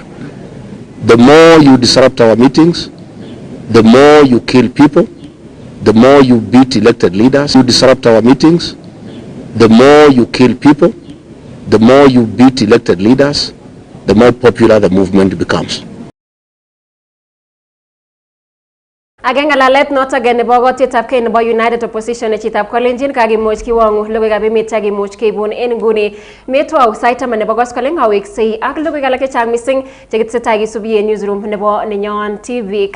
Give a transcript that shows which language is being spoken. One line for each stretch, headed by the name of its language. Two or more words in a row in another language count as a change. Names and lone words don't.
English: The more you disrupt our meetings, the more you kill people, the more you beat elected leaders. You disrupt our meetings, the more you kill people, the more you beat elected leaders, the more popular the movement becomes.
Kalenjin: Ageng ngalalet notok nebo kotuyetab kei nebo
English: United Opposition
Kalenjin: chitab kolenjin kakimuch kiwong'u logoiwekab emet chekimuch keibun en nguni metwou sait 10 nebo koskoleng aweksei ak logoiwek alak chechang missing chekitesetai kisubi en newsroom nebo Nenyon TV.